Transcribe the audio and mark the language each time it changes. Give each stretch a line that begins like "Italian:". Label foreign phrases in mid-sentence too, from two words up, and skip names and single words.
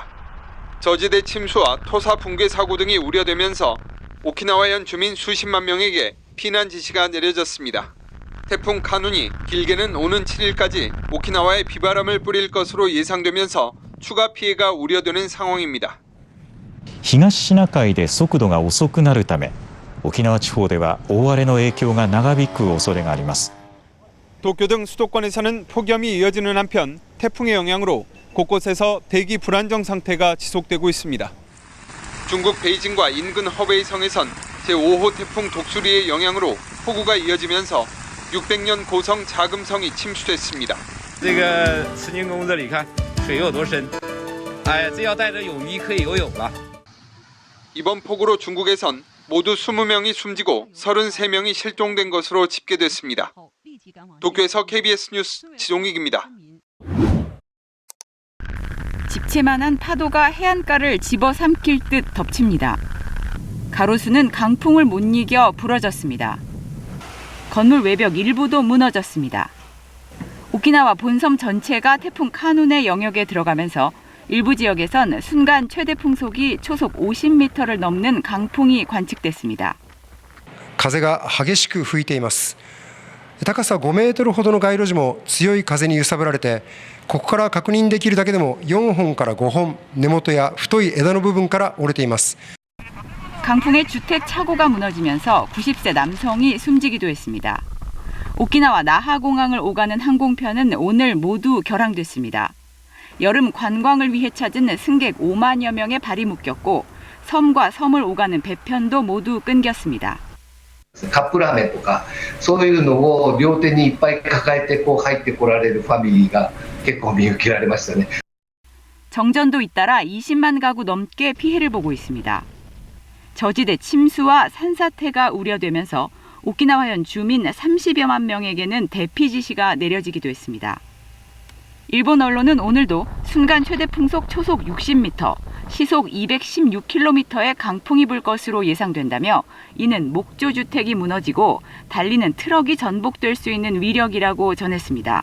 Korean: 저지대 침수와 토사 붕괴 사고 등이 우려되면서 오키나와현 주민 수십만 명에게 피난 지시가 내려졌습니다. 태풍 카눈이 길게는 오는 7일까지 오키나와에 비바람을 뿌릴 것으로 예상되면서 추가 피해가 우려되는 상황입니다.
Japanese: 東シナ海で速度が遅くなるため、沖縄地方では大荒れの影響が長引く恐れがあります。
Korean: 도쿄 등 수도권에서는 폭염이 이어지는 한편 태풍의 영향으로 곳곳에서 대기 불안정 상태가 지속되고 있습니다. 중국 베이징과 인근 허베이성에선 제5호 태풍 독수리의 영향으로 폭우가 이어지면서 600년 고성 자금성이 침수됐습니다.
Chinese: 这个慈宁宫这里看水有多深，哎，这要带着泳衣可以游泳了。
Korean: 이번 폭우로 중국에선 모두 20명이 숨지고 33명이 실종된 것으로 집계됐습니다. 도쿄에서 KBS 뉴스 지종익입니다. 집채만한 파도가 해안가를 집어삼킬 듯 덮칩니다. 가로수는 강풍을 못 이겨 부러졌습니다. 건물 외벽 일부도 무너졌습니다. 오키나와 본섬 전체가 태풍 카눈의 영역에 들어가면서 일부 지역에선 순간 최대 풍속이 초속 50m를 넘는 강풍이 관측됐습니다.
Japanese: 風が激しく吹いています。高さ5メートルほどの街路樹も強い風に揺さぶられて、ここから確認できるだけでも4本から5本、根元や太い枝の部分から折れています。
Korean: 강풍에 주택 차고가 무너지면서 90세 남성이 숨지기도 했습니다. 오키나와 나하공항을 오가는 항공편은 오늘 모두 결항됐습니다. 여름 관광을 위해 찾은 승객 5만여 명의 발이 묶였고 섬과 섬을 오가는 배편도 모두 끊겼습니다.
Japanese: カップラーメンとかそういうのを両手にいっぱい抱えて入ってこられるファミリーが結構見受けられましたね.
Korean: 정전도 잇따라 20만 가구 넘게 피해를 보고 있습니다. 저지대 침수와 산사태가 우려되면서 오키나와현 주민 30여만 명에게는 대피 지시가 내려지기도 했습니다. 일본 언론은 오늘도 순간 최대 풍속 초속 60m, 시속 216km의 강풍이 불 것으로 예상된다며 이는 목조주택이 무너지고 달리는 트럭이 전복될 수 있는 위력이라고 전했습니다.